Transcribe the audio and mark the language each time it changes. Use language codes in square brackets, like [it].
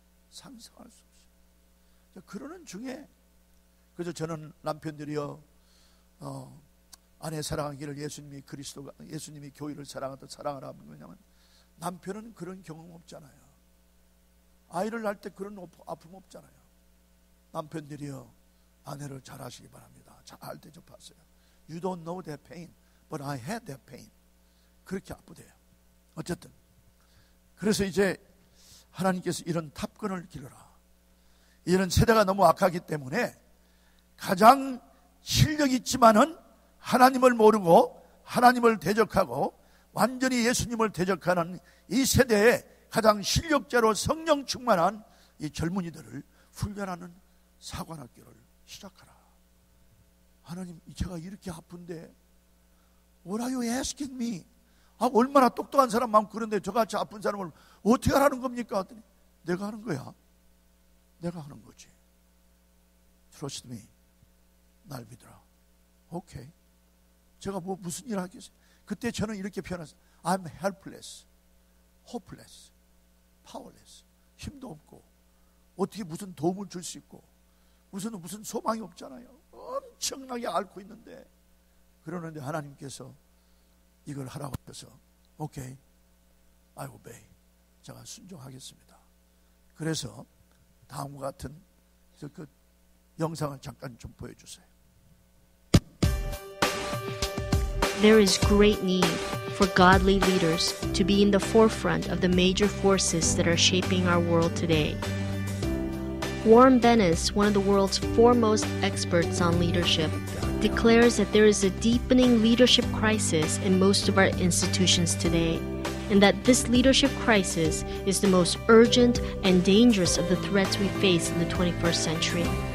[ko] 상상할 수 없어요. 그러는 중에, 그래서 저는 남편들이요, 아내 사랑하기를 예수님이 교회를 사랑하듯 사랑하라. 왜냐하면 남편은 그런 경험 없잖아요. 아이를 낳을 때 그런 아픔 없잖아요. 남편들이요, 아내를 잘 하시기 바랍니다. 잘 대접하세요. [en] You don't know that pain, but I had that pain. [ko] 그렇게 아프대요. 어쨌든 그래서 이제 하나님께서 이런 탑건을 기르라. 이런 세대가 너무 악하기 때문에 가장 실력 있지만은 하나님을 모르고 하나님을 대적하고 완전히 예수님을 대적하는 이 세대에 가장 실력자로 성령 충만한 이 젊은이들을 훈련하는 사관학교를 시작하라. 하나님, 제가 이렇게 아픈데 [en] What are you asking me? [ko] 얼마나 똑똑한 사람 많고 그런데 저같이 아픈 사람을 어떻게 하라는 겁니까? 하더니 내가 하는 거야. 내가 하는 거지. [en] Trust me. [ko] 날 믿어라. 오케이. 제가 무슨 일을 하겠어요? 그때 저는 이렇게 표현했어요. [en] I'm helpless, hopeless, powerless. [ko] 힘도 없고 어떻게 무슨 도움을 줄 수 있고 무슨 소망이 없잖아요. 엄청나게 앓고 있는데, 그러는데 하나님께서 이걸 하라고 해서 오케이, [en] I obey. [ko] 제가 순종하겠습니다. 그래서 다음과 같은 그 영상을 잠깐 좀 보여주세요. [en] There is great need for godly leaders to be in the forefront of the major forces that are shaping our world today. Warren Bennis, one of the world's foremost experts on leadership, declares that there is a deepening leadership crisis in most of our institutions today, and that this leadership crisis is the most urgent and dangerous of the threats we face in the 21st century.